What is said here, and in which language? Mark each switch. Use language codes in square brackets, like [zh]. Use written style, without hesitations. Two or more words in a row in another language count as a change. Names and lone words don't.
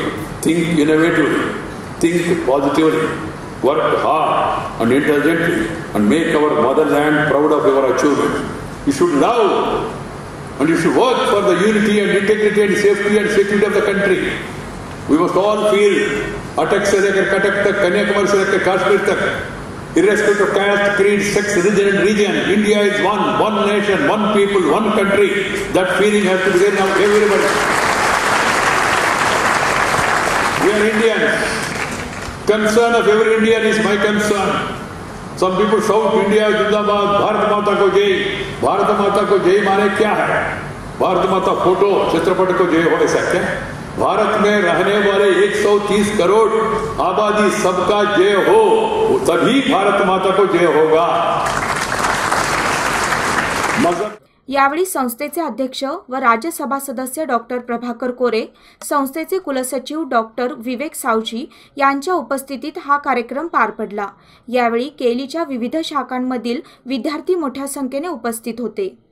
[en] Think innovatively, think positively, work hard and intelligently, and make our motherland proud of your achievement. You should love and you should work for the unity and integrity and safety and security of the country. We must all feel [hi] अटक से लेकर कटक तक, कन्याकुमारी से लेकर कश्मीर तक, [en] irrespective of caste, creed, sex, religion and region, India is one nation, one people, one country. That feeling has to be there now everybody. We are Indians. Concern of every Indian is my concern. Some people shout [hi] इंडिया ज़िंदाबाद, भारत माता को जय. भारत माता को जय माने क्या है? भारत माता फोटो चित्रपट को जय हो ऐसा क्या? भारत में रहने वाले 130 करोड़ आबादी सबका जय हो, तभी भारत माता को जय होगा। [mr] यावेळी संस्थेचे अध्यक्ष व राज्यसभा सदस्य डॉक्टर प्रभाकर कोरे, संस्थेचे कुलसचिव डॉक्टर विवेक सावजी यांच्या उपस्थितीत हा कार्यक्रम पार पडला। यावेळी केलीच्या विविध शाखांमधील विद्यार्थी मोठ्या संख्येने उपस्थित होते।